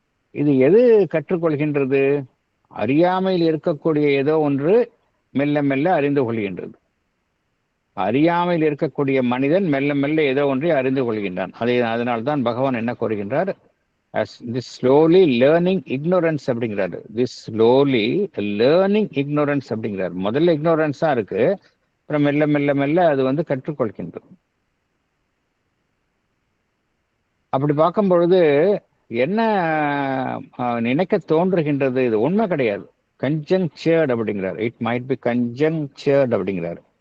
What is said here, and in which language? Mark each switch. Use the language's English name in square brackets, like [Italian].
[Tamil] இது எது கற்றுக்கொள்கின்றது? அறியாமையில் இருக்கக்கூடிய ஏதோ ஒன்று மெல்ல மெல்ல அறிந்து கொள்கின்றது. அறியாமையில் இருக்கக்கூடிய மனிதன் மெல்ல மெல்ல ஏதோ ஒன்றை அறிந்து கொள்கின்றான். அதனால்தான் பகவான் என்ன கூறுகின்றார்? [English] this slowly learning ignorance [Tamil] அப்படிங்கிறாரு. [English] this slowly learning ignorance [Tamil] அப்படிங்கிறார். முதல்ல ignorance இருக்கு, அப்புறம் மெல்ல மெல்ல மெல்ல அது வந்து கற்றுக்கொள்கின்றது. அப்படி பார்க்கும் பொழுது என்ன நினைக்க தோன்றுகின்றது? இது உண்மை கிடையாது. [English] conjectured [Tamil] அப்படிங்கிறார். [English] it might be conjectured [Tamil] அப்படிங்கிறாரு.